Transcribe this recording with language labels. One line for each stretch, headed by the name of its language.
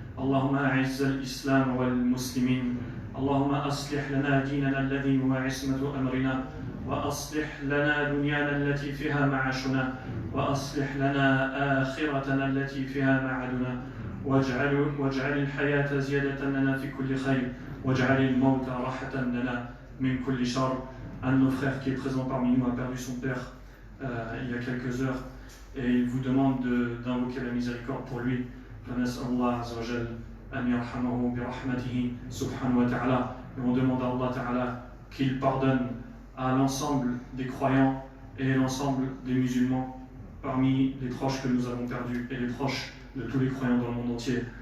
Arabic: اللهم أعز الإسلام والمسلمين اللهم أصلح لنا ديننا الذي هو عصمة أمرنا وأصلح لنا دنيانا التي فيها معاشنا وأصلح لنا آخرتنا التي فيها معادنا واجعل الحياة زيادة لنا في كل خير واجعل الموت راحة لنا من كل شر.
French: Un de nos frères qui est présent parmi nous a perdu son père il y a quelques heures et il vous demande d'invoquer la miséricorde pour lui.
Arabic: فنسأل الله عز وجل أن يرحمه برحمته سبحانه وتعالى.
French: Et on demande à Allah Ta'ala qu'il pardonne à l'ensemble des croyants et l'ensemble des musulmans parmi les proches que nous avons perdus et les proches de tous les croyants dans le monde entier.